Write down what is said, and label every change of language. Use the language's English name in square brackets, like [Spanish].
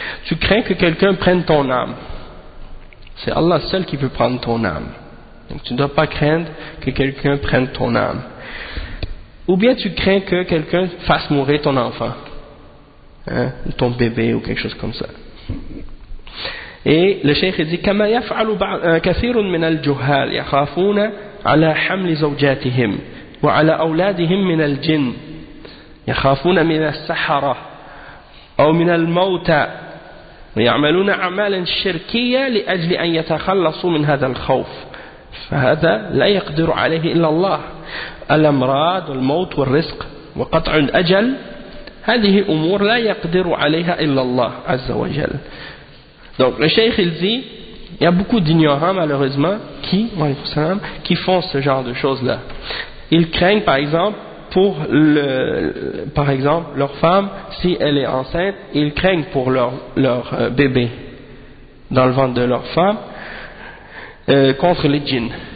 [French] Tu crains que quelqu'un prenne ton âme. C'est Allah seul qui peut prendre ton âme. Donc tu ne dois pas craindre que quelqu'un prenne ton âme. Ou bien tu crains que quelqu'un fasse mourir ton enfant. Hein, ou ton bébé ou quelque chose comme ça. Et le cheikh dit [Arabic] « كَمَا يَفْعَلُ كَثِيرٌ مِنَ الْجُهَالِ يَخَافُونَ عَلَى حَمْلِ زَوْجَاتِهِمْ وَعَلَى أَوْلَادِهِمْ مِنَ الْجِنِ يَخَافُونَ مِنَ السَّحَرَةِ أَوْ مِنَ الْمَوْتَى ويعملون أعمالا شركية لأجل أن يتخلصوا من هذا الخوف فهذا لا يقدر عليه إلا الله الأمراض والموت والرزق وقطع الأجل هذه أمور لا يقدر عليها إلا الله عز وجل. [French] Donc le cheikh il dit il y a beaucoup d'ignorants malheureusement qui font ce genre de choses là. Ils craignent par exemple pour le, par exemple, leur femme, si elle est enceinte, ils craignent pour leur, leur bébé dans le ventre de leur femme, contre les djinns.